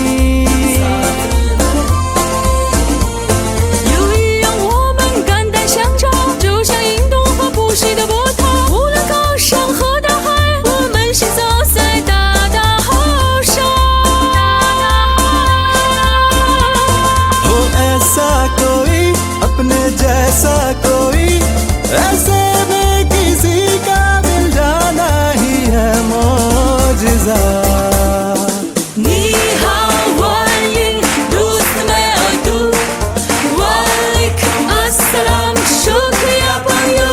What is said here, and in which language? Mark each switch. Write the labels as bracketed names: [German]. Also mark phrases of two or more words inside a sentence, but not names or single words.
[Chinese] 友谊让我们肝胆相照，就像印度和不息的波涛，无论高山和大海，我们行走在大大河上。 [Hindi] हो ऐसा कोई अपने जैसा कोई, ऐसे में किसी का मिल जाना ही है मौजिज़ा। [Chinese] 你好，欢迎 [Hindi] ，दोस्त मैं और तू, [Arabic] وعليكم السلام, [Hindi] शुक्रिया 朋友。